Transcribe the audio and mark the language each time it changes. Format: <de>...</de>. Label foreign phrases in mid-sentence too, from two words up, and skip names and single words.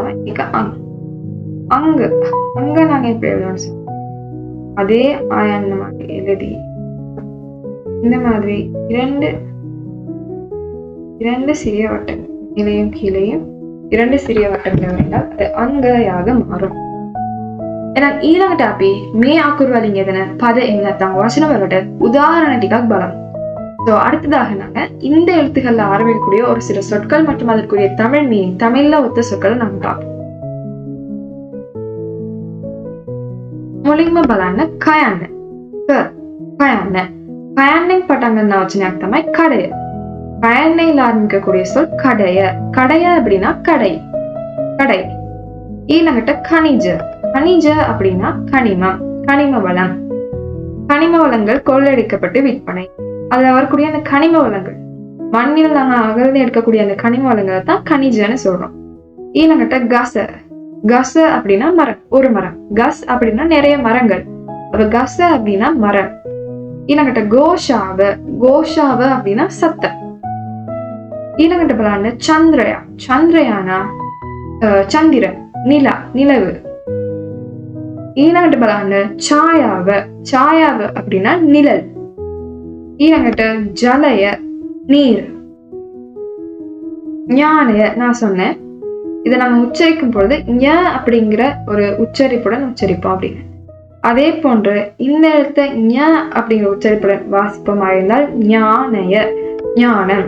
<ta>அங்க அங்க நாங்க எப்படி எழுதணும்னு சொன்னா அதே அயன்னு மாதிரி எழுதி இந்த மாதிரி இரண்டு சிறிய வட்டங்கள் மேலையும் கீழையும் இரண்டு சிறிய வட்டங்கள் வேண்டால் அது අංගயாக மாறும்.</ta> <si>එහෙනම් ඊළඟට අපි මේ අකුරු වලින් යෙදෙන පද එහෙම නැත්නම් වචන වලට உதாரண ටිකක් බලමු.</si> <ta>ஸோ அடுத்ததாக நாங்க இந்த எழுத்துக்கள்ல ஆரம்பிக்கக்கூடிய ஒரு சில சொற்கள் மற்றும் அதற்குரிய தமிழ் மீனிங், தமிழ்ல ஒத்த சொற்களை நாங்க பார்ப்போம்.</ta> <si>මුලින්ම බලන්න කයන්න. කයන්න. කයන්නෙන් පටන් ගන්න වචනයක් තමයි කඩය.</si> <ta>கயன்னையில் ஆரம்பிக்கக்கூடிய சொல் கடைய. கடைய அப்படின்னா கடை. கடை. ஈழங்கிட்ட கனிஜ. கனிஜ அப்படின்னா கனிமம், கனிம வளம். கனிம வளங்கள் கொள்ளடிக்கப்பட்டு விற்பனை. அதுல வரக்கூடிய அந்த கனிம வளங்கள், மண்ணில் நாங்க அகழ்ந்து எடுக்கக்கூடிய அந்த கனிம வளங்களை தான் கனிஜன்னு சொல்றோம். ஈழங்கிட்ட கச. கச அப்படின்னா மரம், ஒரு மரம். கஸ் அப்படின்னா நிறைய மரங்கள். அப்ப கச அப்படின்னா மரம். ஈழங்கிட்ட கோஷாவ. கோஷாவ அப்படின்னா சத்தம்.</ta> <si>ඊළඟට බලන්න චන්ද්‍රයා. චන්ද්‍රයාனா චන්දිරன்,</si> <ta>நிலா, நிலவு.</ta> <si>ඊළඟට බලන්න ඡායාව. ඡායාව</si> <ta>அப்படின்னா நிழல். ඊළඟට ஜலய, நீர். ஞானய நான் சொன்னேன், இதை நம்ம உச்சரிக்கும் பொழுது ஞ அப்படிங்கிற ஒரு உச்சரிப்புடன் உச்சரிப்போம் அப்படின்னு. அதே போன்று இந்த எழுத்த ஞ அப்படிங்கிற உச்சரிப்புடன் வாசிப்போமா இருந்தால் ஞானய, ஞானம்.</ta>